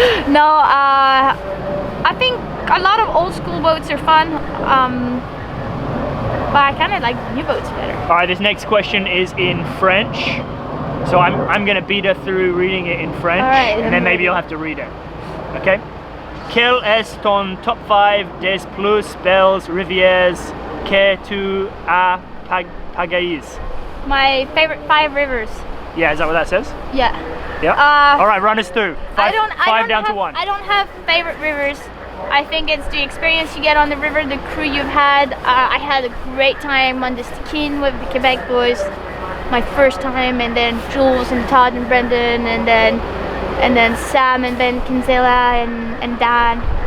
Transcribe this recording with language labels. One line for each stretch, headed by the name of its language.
English: No, I think a lot of old school boats are fun, but I kind of like new boats better. Alright, this next question is in French, so I'm going to beat her through reading it in French, and then maybe you'll have to read it. Okay?
French: Quel est ton top 5 des plus belles rivières que tu as pagaies?
English: My favorite 5 rivers. Yeah, is that what that says? Yeah. Yeah. All right, run us through. Five down to 1. I don't have favorite rivers. I think it's the experience you get on the river, the crew you've had. I had a great time on the Stikine with the Quebec boys, my first time, and then Jules and Todd and Brendan, and then Sam and Ben Kinsella and Dan.